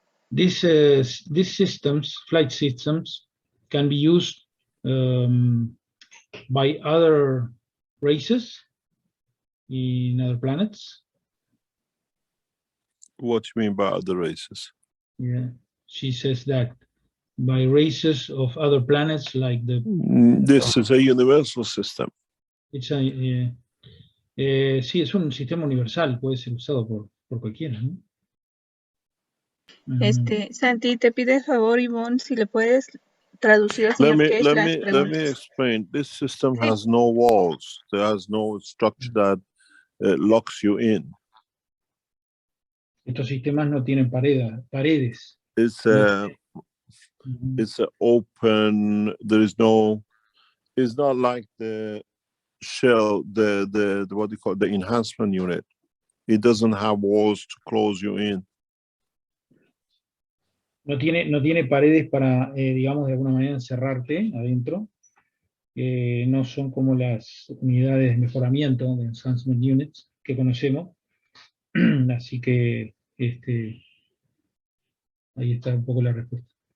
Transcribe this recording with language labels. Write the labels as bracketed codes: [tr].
[en] These systems, flight systems, can be used by other races in other planets. What do you mean by other races? Yeah, she says that by races of other planets, like the... This is a universal system. It's a, [es] sí, es un sistema universal, puede ser usado por cualquiera, ¿no? Santi, te pide el favor, Ivonne, si le puedes traducir al señor Keshe las preguntas. [en] Let me explain. This system has no walls. There has no structure that locks you in. [es] Estos sistemas no tienen paredes. [en] It's a open. There is no. It's not like the shell, the what do you call it, the enhancement unit. It doesn't have walls to close you in. [es] No tiene paredes para, digamos, de alguna manera encerrarte adentro. No son como las unidades de mejoramiento, de enhancement units, que conocemos. Así que ahí está un poco la respuesta.